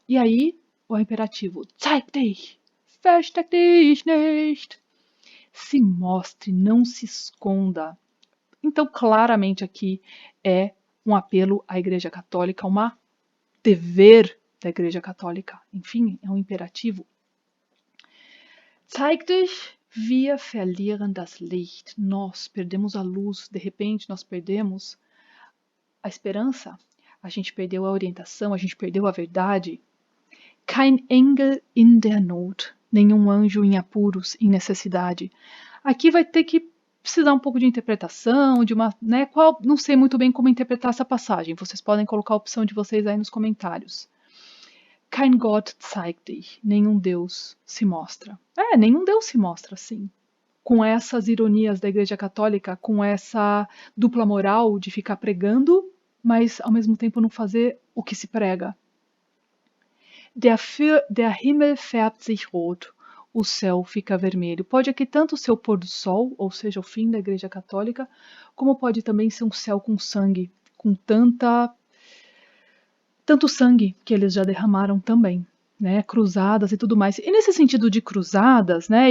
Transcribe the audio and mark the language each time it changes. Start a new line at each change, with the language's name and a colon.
Portuguese: E aí, o imperativo:
German: Zeig dich, versteck dich nicht.
Portuguese: Se mostre, não se esconda. Então, claramente aqui é um apelo à Igreja Católica, um dever da Igreja Católica. Enfim, é um imperativo.
German: Zeig dich, wir verlieren das Licht.
Portuguese: Nós perdemos a luz, de repente nós perdemos a esperança, a gente perdeu a orientação, a gente perdeu a verdade.
German: Kein Engel in der Not.
Portuguese: Nenhum anjo em apuros, em necessidade. Aqui vai ter que precisar um pouco de interpretação, de uma, né, não sei muito bem como interpretar essa passagem. Vocês podem colocar a opção de vocês aí nos comentários.
German: Kein Gott zeigt dich.
Portuguese: Nenhum Deus se mostra. Nenhum Deus se mostra assim. Com essas ironias da Igreja Católica, com essa dupla moral de ficar pregando, mas ao mesmo tempo não fazer o que se prega.
German: Der Himmel färbt sich rot.
Portuguese: O céu fica vermelho. Pode aqui tanto ser o pôr do sol, ou seja, o fim da Igreja Católica, como pode também ser um céu com sangue, com tanto sangue que eles já derramaram também, né? Cruzadas e tudo mais. E nesse sentido de cruzadas, né?